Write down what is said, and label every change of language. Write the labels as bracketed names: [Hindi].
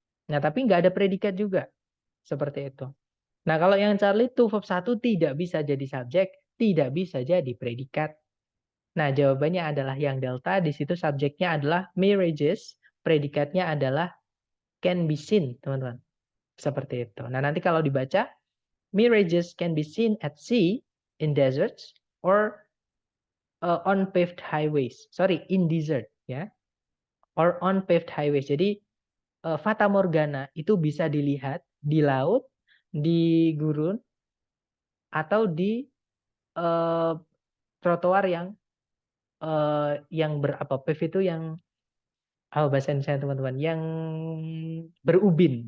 [Indonesian] Nah, tapi nggak ada predikat juga. Seperti itu. Nah, kalau yang Charlie to verb 1 tidak bisa jadi subjek, tidak bisa jadi predikat. Nah, jawabannya adalah yang delta. Di situ subjeknya adalah marriages, predikatnya adalah [English] can be seen, [Indonesian] teman-teman. Seperti itu. Nah, nanti kalau dibaca, [English] marriages can be seen at sea, in deserts, or on paved highways. Sorry, in desert, [Indonesian] ya. [English] Or on paved highways. [Indonesian] Jadi, Fata Morgana itu bisa dilihat di laut, di gurun, atau di uh, trotoar yang berapa pave itu yang bahasa Indonesia teman-teman yang berubin.